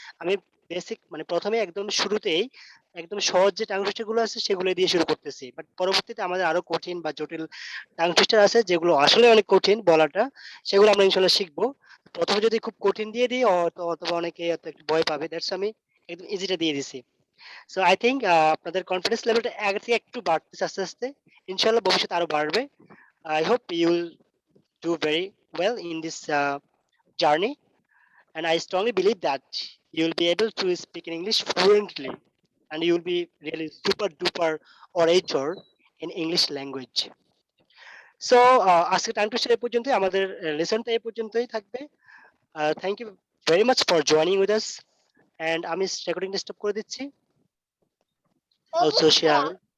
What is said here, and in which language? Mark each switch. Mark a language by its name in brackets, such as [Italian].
[Bangla] আমি বেসিক মানে প্রথমে একদম শুরুতেই একদম সহজ যে টাং টুইস্টার গুলো আছে সেগুলো দিয়ে শুরু করতেছি, বাট পরবর্তীতে আমাদের আরো কঠিন বা জটিল টাং টুইস্টার আছে যেগুলো আসলে অনেক কঠিন বলাটা, সেগুলো আমরা ইনশাল্লাহ শিখবো। প্রথমে যদি খুব কঠিন দিয়ে দিই অথবা অনেকে হয়তো একটু ভয় পাবে, দ্যাটস আমি একদম ইজিটা দিয়ে দিছি। [English] so I think [Bangla] আপনাদের কনফিডেন্স লেভেলটা আগে থেকে একটু বাড়তেছে আস্তে আস্তে, ইনশাল্লাহ ভবিষ্যতে আরো বাড়বে। [English] I hope you will do very well in this journey, and I strongly believe that you will be able to speak in English fluently, and you will be really super duper orator in English language. [Bangla] So আজকে time to share পর্যন্ত, আমাদের লেসনটা এই পর্যন্তই থাকবে। [English] thank you very much for joining with us, and [Bangla] আমি রেকর্ডিংটা stop করে দিচ্ছি। [English] Also share.